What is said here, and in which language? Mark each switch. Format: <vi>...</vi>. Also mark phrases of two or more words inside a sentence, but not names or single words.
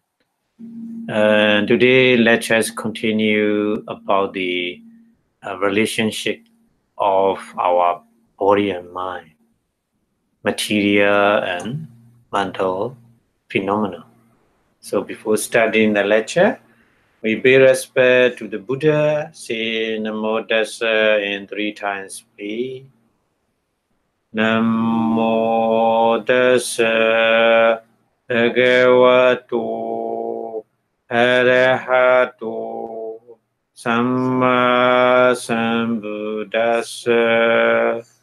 <en>Today lectures continue about the relationship of our body and mind, material and mental phenomena. So before starting the lecture, we pay respect to the Buddha, say</en> <pi>Namo Tassa</pi> <en>in 3 times, please.</en> <pi>Namo Tassa Bhagavato Arahato Samma Sambuddhassa.</pi>